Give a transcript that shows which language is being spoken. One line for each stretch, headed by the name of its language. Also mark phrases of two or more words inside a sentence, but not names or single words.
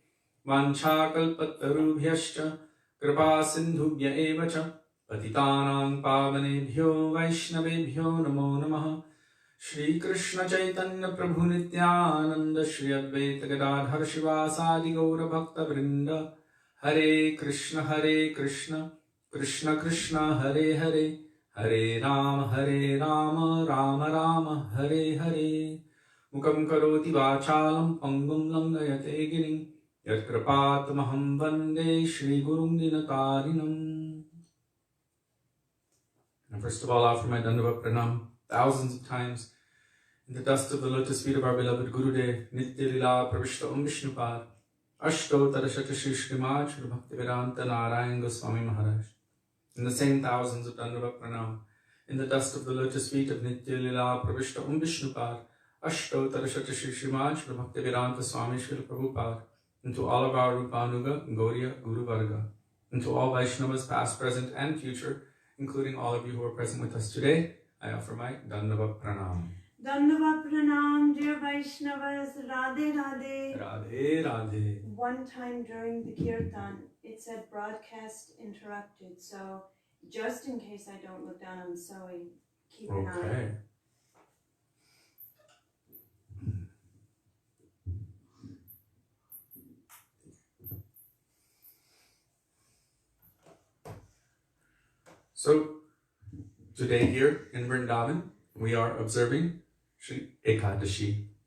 Sanskrit: वाञ्छाकल्पतरुभ्यश्च कृपा सिन्धुभ्य एव च पतितानां पावनेभ्यो वैष्णवेभ्यो नमो नमः। श्री कृष्ण चैतन्य प्रभु नित्यानंद श्री अद्वैत गदाधर शिवासादि गौर भक्त वृंद। हरे कृष्ण कृष्ण कृष्ण हरे हरे, हरे राम राम राम हरे हरे। मुखं करोति वाचालं पंगुं लंघयते गिरिं, यत्कृपातमहं वन्दे श्रीगुरुं दीनतारिणम्।
English: First of all, offer my
Sanskrit: दण्डवत् प्रणाम
English: thousands of times in the dust of the lotus feet of our beloved Gurudev, Nitya Lila Pravishta Vishnupad, astottara Shri Srimad Bhaktivedanta Narayan Goswami Maharaja. In the same thousands of
Sanskrit: दण्डवत् प्रणाम
English: in the dust of the lotus feet of Nitya Lila Pravishta Vishnupad, astottara Shri Srimad Bhaktivedanta Swami Srila Prabhupada, and to all of our Rupanuga, Gauriya, Guru Varga, and to all Vaishnavas past, present and future, including all of you who are present with us today, I offer my
Sanskrit: दण्डवत् प्रणाम. दण्डवत् प्रणाम,
English: dear Vaishnavas,
Hindi: राधे राधे. राधे राधे.
English: One time during the Kirtan, it said broadcast interrupted, so just in case I don't look down, I'm sewing. Keep an eye. Okay. So, today here in Vrindavan, we are observing Shri Ekadashi.